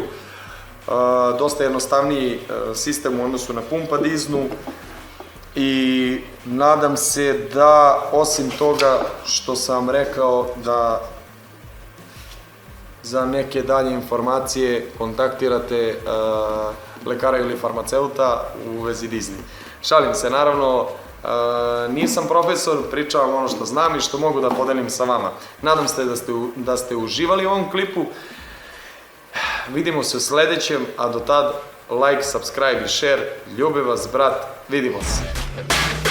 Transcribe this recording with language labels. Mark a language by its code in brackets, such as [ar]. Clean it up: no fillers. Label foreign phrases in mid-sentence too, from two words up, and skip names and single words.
[sr] Dosta jednostavniji sistem u odnosu na pumpa Disney i nadam se da, osim toga što sam rekao, da za neke dalje informacije kontaktirate lekara ili farmaceuta u vezi Disney. Šalim se, naravno, nisam profesor, pričavam ono što znam i što mogu da podelim sa vama. Nadam se da ste uživali u ovom klipu. Vidimo se u sledećem, a do tad [en] like, subscribe [sr] i share. Ljubim vas, brat, vidimo se.